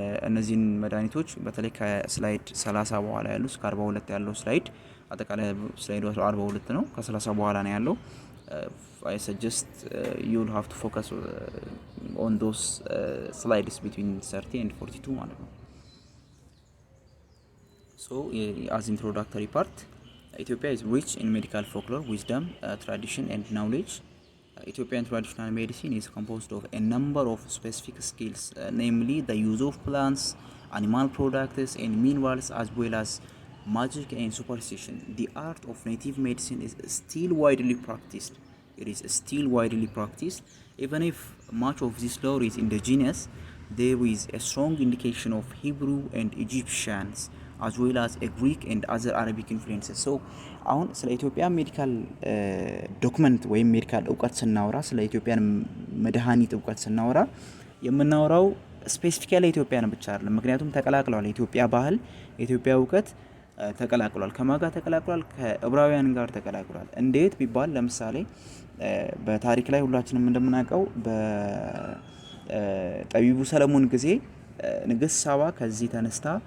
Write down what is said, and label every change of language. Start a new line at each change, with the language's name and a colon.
Amharic: እነዚህን መድኃኒቶች በተለይ ከስላይድ 30 በኋላ ያለው እስከ 42 ያለው ስላይድ አጠቃላይ ስላይዱ 42 ነው። ከ30 በኋላ ነው ያለው።
English: I suggest you'll have to focus on those slides between 30 and 42
Amharic: ማለት ነው።
English: So as introductory part, Ethiopia is rich in medical folklore, wisdom, tradition and knowledge. Ethiopian traditional medicine is composed of a number of specific skills, namely the use of plants, animal products and minerals, as well as magic and superstition. The art of native medicine is still widely practiced. It is still widely practiced. Even if much of this lore is indigenous, there is a strong indication of Hebrew and Egyptians, as well as a Greek and other Arabic influences.
Amharic: So አሁን ስለ ኢትዮጵያ ሜዲካል ዶክመንት ወይም ሜዲካል እውቀት ስናወራ፣ ስለ ኢትዮጵያን መድኃኒት እውቀት ስናወራ የምናወራው ስፔሲፊካሊ ኢትዮጵያን ብቻ አይደለም። ምክንያቱም ተቀላቅሏል። የኢትዮጵያ ባህል፣ የኢትዮጵያ እውቀት ተቀላቅሏል። ከማጋ ተቀላቅሏል፣ ከዕብራውያን ጋር ተቀላቅሏል። እንዴት ቢባል ለምሳሌ በታሪክ ላይ ሁላችንም እንደምናውቀው በጠቢቡ ሰለሞን ጊዜ ንግስት ሳባ ከዚህ ተነስታ